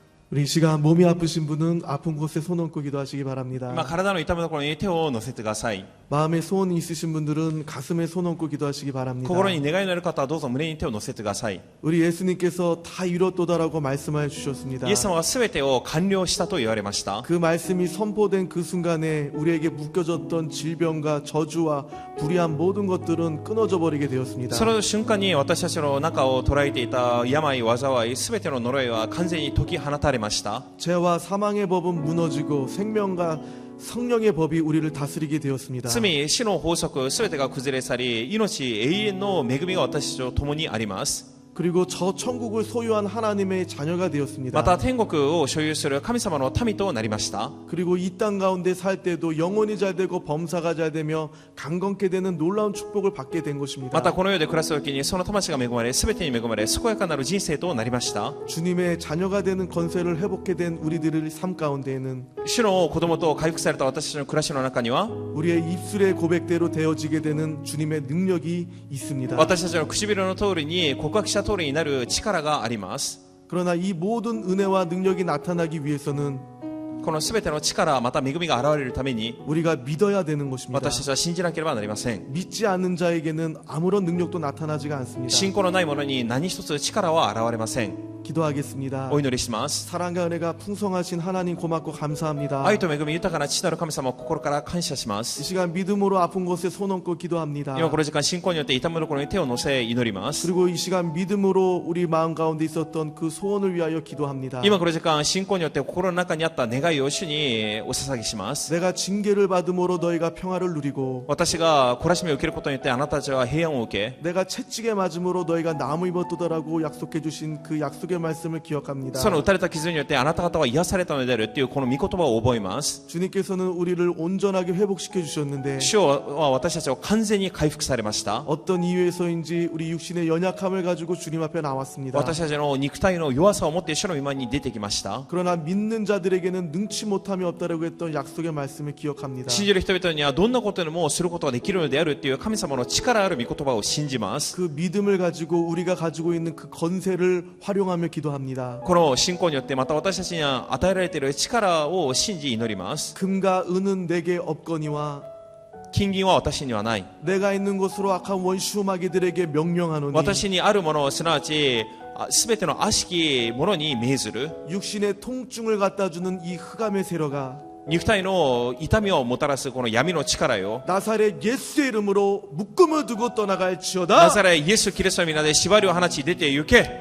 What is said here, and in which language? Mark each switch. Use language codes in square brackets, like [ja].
[ko] 우리 이 시간 몸이 아프신 분은 아픈 곳에 손 얹고 기도하시기 바랍니다. [ja] 体の痛むところに手を乗せてください。 [ko] 마음에 소원이 있으신 분들은 가슴에 손 얹고 기도하시기 바랍니다. [ja] 心に願いのある方はどうぞ胸に手を乗せてください。 [ko] 우리 예수님께서 다 이뤘도다라고 말씀하여 주셨습니다. [ja] イエス様は全てを完了したと言われました。 [ko] 그 말씀이 선포된 그 순간에 우리에게 묶여졌던 질병과 저주와 불의한 모든 것들은 끊어져 버리게 되었습니다. [ja] その瞬間に私たちの中を捉えていた病、災い、全ての呪いは完全に解き放たれました。 [ko] 죄와 사망의 법은 무너지고 생명과 성령의 법이 우리를 다스리게 되었습니다. [ja] 罪、死の法則、全てが崩れ去り、命、永遠の恵みが私たちと共にあります。 [ko] 그리고 저 천국을 소유한 하나님의 자녀가 되었습니다. [ja] また天国を所有する神様の民となりました。 [ko] 그리고 이 땅 가운데 살 때도 영혼이 잘 되고 범사가 잘 되며 강건케 되는 놀라운 축복을 받게 된 것입니다. [ja] またこの世で暮らす時にその魂が恵まれ、全てに恵まれ、健やかなる人生となりました。 [ko] 주님의 자녀가 되는 건세를 회복해 된 우리들의 삶 가운데에는 [ja] 主の子供と回復された私たちの暮らしの中には、 [ko] 우리의 입술의 고백대로 되어지게 되는 주님의 능력이 있습니다. [ja] 私たちの唇の通りに告白した通りになる力があります。 [ko] 그러나 이 모든 은혜와 능력이 나타나기 위해서는 [ja] ここの全ての力また恵みが現れるために [ko] 우리가 믿어야 되는 것입니다. [ja] 私たちは信じなければなりません。 [ko] 믿지 않는 자에게는 아무런 능력도 나타나지가 않습니다. [ja] 信仰のない者に何一つ力は現れません。 [ko] 기도하겠습니다. [ja] お祈りします。 [ko] 사랑과 은혜가 풍성하신 하나님 고맙고 감사합니다. [ja] 愛と恵み豊かな父なる神様を心から感謝しま [ko] 이 [ja] す。 [ko] 시간 믿음으로 아픈 곳에 손 얹고 기도합니다. [ja] 今この時間信仰によって痛むところに手を乗せ祈ります。 [ko] 그리고 이 시간 믿음으로 우리 마음 가운데 있었던 그 소원을 위하여 기도합니다. [ja] 今この時間信仰によって心の中にあった願いを主にお捧げします。 [ko] 내가 징계를 받음으로 너희가 평화를 누리고 [ja] 私が懲らしめを受けることによってあなたたちは平安を受け [ko] 내가 채찍에 맞음으로 너희가 나무 입었도다라고 약속해 주신 그 약속의 말씀을 기억합니다. [ja] その打たれた傷によってあなた方は癒されたのであるっていうこの御言葉を覚えます。 [ko] 주님께서는 우리를 온전하게 회복시켜 주셨는데 [ja] 主は私たちを完全に回復されました。 [ko] 어떤 이유에서인지 우리 육신의 연약함을 가지고 주님 앞에 나왔습니다. [ja] 私たちの肉体の弱さを持って主の御前に出てきました。 [ko] 그러나 믿는 자들에게는 능치 못함이 없다라고 했던 약속의 말씀을 기억합니다. [ja] 信じる人々にはどんなことでもすることができるのであるっていう神様の力ある御言葉を信じます。 [ko] 그 믿음을 가지고 우리가 가지고 있는 그 건세를 활용하며 기도합니다. [ja] この信仰によってまた私たちに与えられている力を信じ祈ります。 [ko] 금과 은은 내게 없거니와 [ja] 金銀は私にはない。 [ko] 내가 있는 곳으로 악한 원수마귀들에게 명령하노니 [ja] 私にあるものすなわちすべての悪しきものに命ずる。 [ko] 육신의 통증을 갖다 주는 이 흑암의 세력아 [ja] 肉体の痛みをもたらすこの闇の力よ。 [ko] 나사렛 예수의 이름으로 묶음을 두고 [ja] ナ [ko] 떠나갈지어다. [ja] ザレイエス・キリストの皆で縛りを放ち出て行け。